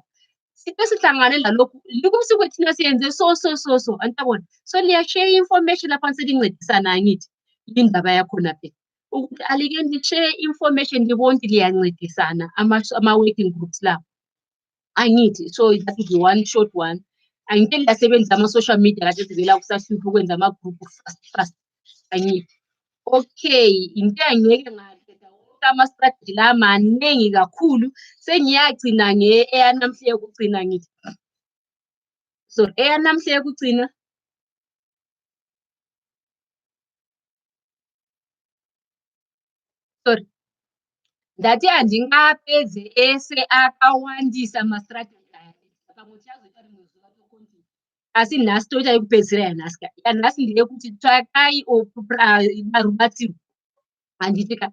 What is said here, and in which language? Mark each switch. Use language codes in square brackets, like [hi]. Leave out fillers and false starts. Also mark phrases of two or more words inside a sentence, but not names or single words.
[nd] Sithe sihlangane lalokhu likusuke thina siyenze so antabona. So liyashare information laphana selincedisana angithi. Indaba yakhona phela ukuthi alike li-share information libonke liyancedisana ama- [en] working groups [nd] lawo angithi. [en] So that is the one short one. [nd] Angike liyasebenzisa ama- [en] social media [nd] kade sivela kusahlupha ukwenza ama-group fast angithi. Okay, into engeke ngaqeda ama-strategy la maningi kakhulu, sengiyagcina eyanamhla yokugcina ngithi. [sn] So [nd] eyanamhla yokugcina [sn] sorry, ndathi andingapedze ese akawandisa ama-strategy aya pamwe tichazoita rimwe zuva tokontinua. Asi nhasi toita yekupedzisira yanhasi ka yanhasi ndeyekuti tsvakai rubatsiro handitika.